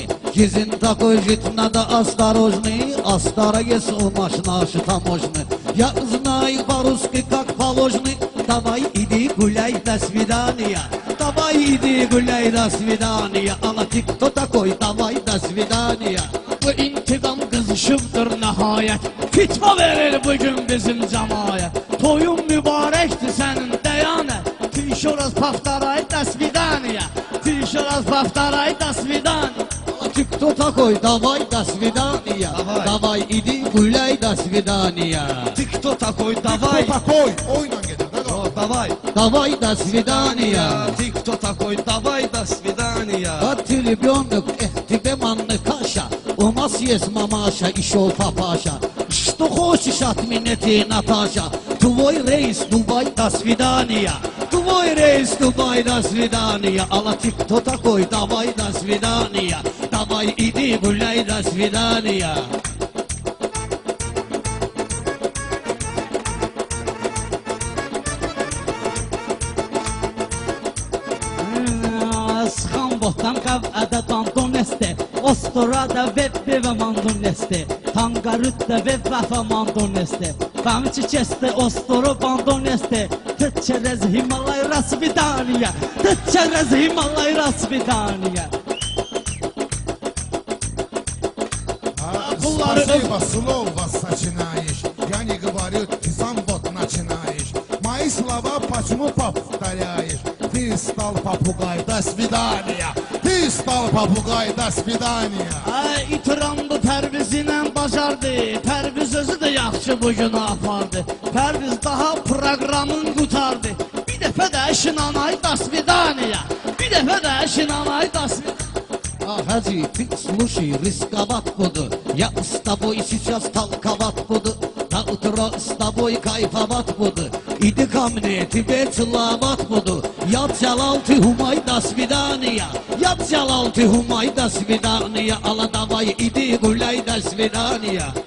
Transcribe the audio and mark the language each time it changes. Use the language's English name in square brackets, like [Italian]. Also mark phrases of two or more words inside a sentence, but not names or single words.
[Russian] Жизнь такой жить надо осторожный. А старый есть у наш таможный. Я знаю по-русски как положено. Давай иди гуляй, до свидания. Давай иди гуляй, до свидания. Ала ты кто такой? Давай до свидания. [Azerbaijani] Bu intikam kızışıbdır nəhayət. Fitva verir bugün bizim cəmayət. Toyun mübarəkdir sənin dəyanət. [Russian] Ты еще раз повторяй, до свидания. Ты еще раз повторяй, до свидания. Ты кто такой? Давай до свидания. Давай иди гуляй, до свидания. Ты кто такой? Давай. Кто такой? [Azerbaijani] Oynan gelir. [Russian] Давай. Давай до свидания. Ты кто такой? Давай до свидания. А ты ребенок, тебе манны каша. У нас есть мамаша и шел папаша. Что хочешь от меня ты, Наташа? Твой рейс, Дубай, до свидания. Твой рейс, Дубай, до свидания. Алла, ты кто такой? Давай, до свидания. Давай, иди гуляй, до свидания. [Talysh] Sıxan botan qavədə dandon este. Ostorada vebbe və mandon este. Tangarütdə vebbe və mandon este. Fəmiçi keste ostoro bandon este. [Russian] Через Гималай до свидания. Через Гималай до свидания. Спасибо, слово сочинаешь. Я не говорю, ты сам вот начинаешь. Мои слова почему повторяешь? Ты стал попугай, до свидания. Ты стал попугай, до свидания. [Azerbaijani] İtiramdı Pərvizinə bacardı. Pərviz özü də yaxşı bu günü apardı. Pərviz daha proqramın qutardı. Bir dəfə də şinanay, [Russian] до свидания. [Azerbaijani] Bir dəfə də şinanay, [Russian] до свидания. Хаджи, ты слушай, рисковат буду. Я с тобой сейчас толковать буду. На утро с тобой кайфовать буду. Иди ко мне, тебе целовать буду. Я Джалал, ты Хумай, до свидания. Я Джалал, ты Хумай, до свидания. Алла, давай, иди гуляй, до свидания.